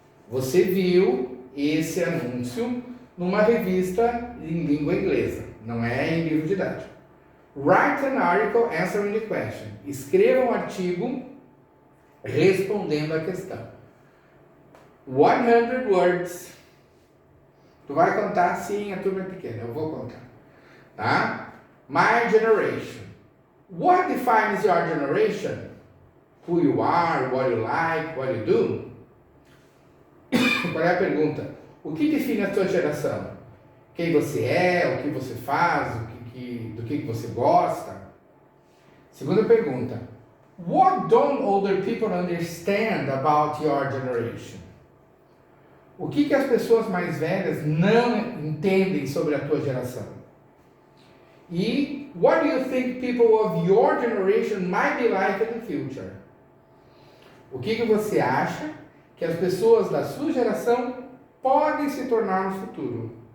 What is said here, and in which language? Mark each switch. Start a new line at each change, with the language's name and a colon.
Portuguese: Você viu esse anúncio numa revista em língua inglesa, não é em livro didático.
English: Write an article answering the question.
Portuguese: Escreva um artigo respondendo a questão.
English: 100 words.
Portuguese: Tu vai contar? Sim, a turma é pequena, eu vou contar. Tá?
English: My generation. What defines your generation? Who you are, what you like, what you do?
Portuguese: Qual é a pergunta? O que define a tua geração? Quem você é, o que você faz, do que você gosta? Segunda pergunta.
English: What don't older people understand about your generation?
Portuguese: O que as pessoas mais velhas não entendem sobre a tua geração? E
English: what do you think people of your generation might be like in the future?
Portuguese: O que você acha que as pessoas da sua geração podem se tornar no futuro?